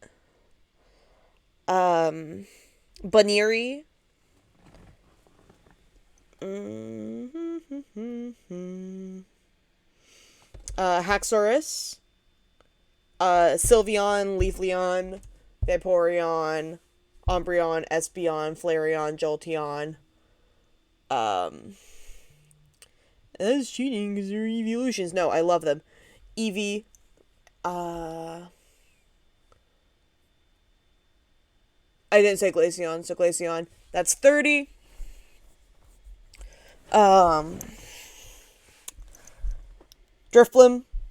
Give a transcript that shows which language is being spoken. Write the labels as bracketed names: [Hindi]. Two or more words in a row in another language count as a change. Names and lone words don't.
[English] Baneri, Haxorus, Sylveon, Leafeon, Vaporeon, Umbreon, Espeon, Flareon, Jolteon. That's cheating because they're evolutions. No, I love them. Eevee. I didn't say Glaceon, so Glaceon. That's 30. Drifblim.